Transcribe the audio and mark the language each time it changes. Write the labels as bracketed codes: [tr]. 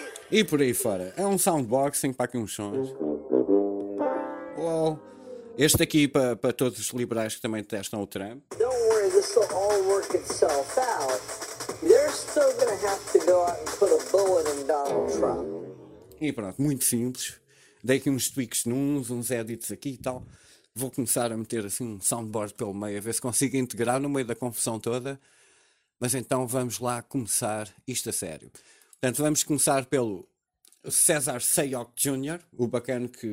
[pt] E por aí fora. É um soundboxing para aqui uns sons. Uou. Este aqui para todos os liberais que também testam o Trump. [en] Don't worry, this will all work itself out. They're still gonna have to go out and put a bullet in Donald Trump. [pt] E pronto, muito simples. Dei aqui uns tweaks uns edits aqui e tal. Vou começar a meter assim um soundboard pelo meio, a ver se consigo integrar no meio da confusão toda. Mas então vamos lá começar isto a sério. Portanto, vamos começar pelo César Sayoc Jr., o bacano.